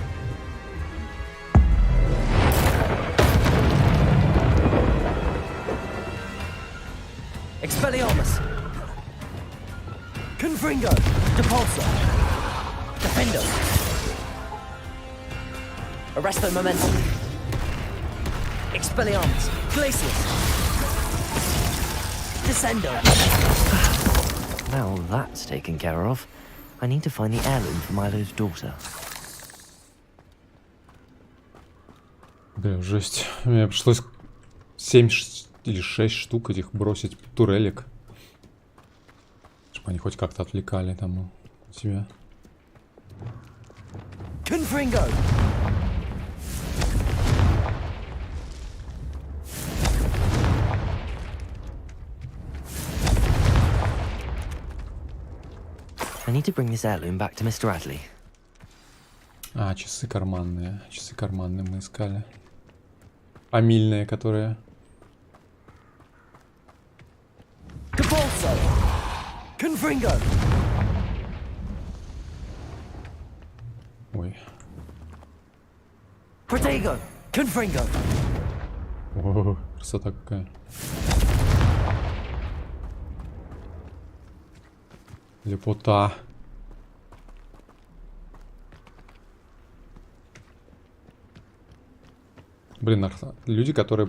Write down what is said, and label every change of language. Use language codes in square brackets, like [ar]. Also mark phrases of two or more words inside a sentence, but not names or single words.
[la] Expelliarmus! Confringo! Depulso! Defendo! Arresto momentum! Expelliarmus! Glacius! Descendo! [en] Now that's taken care of. I need to find the heirloom for Milo's daughter. [ru] Бля, жесть. Мне пришлось 7 или 6 штук этих бросить турелек. Чтобы они хоть как-то отвлекали там себя. [la] Confringo! [en] I need to bring this heirloom back to Mr. Adley. [ru] А, часы карманные. Часы карманные мы искали. Фамильные, которые... [la] Depulso! Confringo! Protego! Confringo! [ru] О, красота какая. Лепота. Блин, люди, которые...